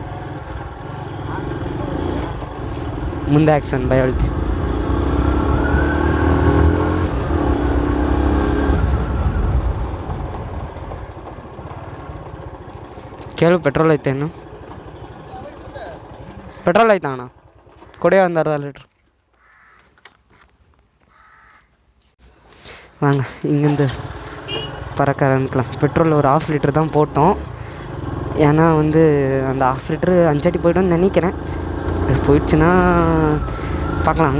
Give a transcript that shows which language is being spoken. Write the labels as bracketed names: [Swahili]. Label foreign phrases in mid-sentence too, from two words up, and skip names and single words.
[Kannada] ಮುಂದೆ ಹಾಕ್ಸೋಣ ಬೈ ಹೇಳ್ತಿ. ಕೇಳು, ಪೆಟ್ರೋಲ್ ಐತೇನು? ಪೆಟ್ರೋಲ್ ಆಯ್ತಾ ಅಣ್ಣ? ಕೊಡಿ ಒಂದು ಅರ್ಧ ಲೀಟ್ರ್. [Tamil] வாங்க இங்கேருந்து பறக்க ஆரம்பிக்கலாம். பெட்ரோல் ஒரு 1/2 லிட்டர் தான் போட்டோம். ஏன்னா வந்து அந்த 1/2 லிட்டரு அஞ்சடி போய்ட்டோன்னு நினைக்கிறேன். அது போயிடுச்சுன்னா பார்க்கலாம்.